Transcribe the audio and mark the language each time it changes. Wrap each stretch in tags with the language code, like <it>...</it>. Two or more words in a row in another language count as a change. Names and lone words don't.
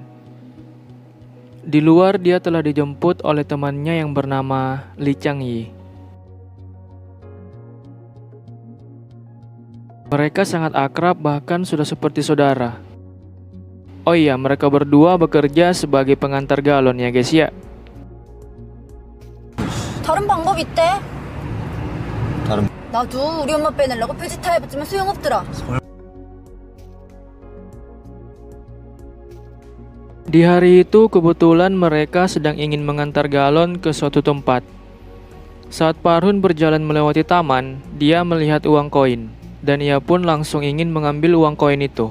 <id>Di luar dia telah dijemput oleh temannya yang bernama Lee Chang-yi. Mereka sangat akrab bahkan sudah seperti saudara. Oh iya, mereka berdua bekerja sebagai pengantar galon ya guys ya.</id> <ko>다른 방법 있대? 다른 나도 우리 엄마 빼내려고 폐지 타입했지만 소용없더라.</ko> <id>Di hari itu kebetulan mereka sedang ingin mengantar galon ke suatu tempat. Saat Parhun berjalan melewati taman, dia melihat uang koin dan ia pun langsung ingin mengambil uang koin itu.</id>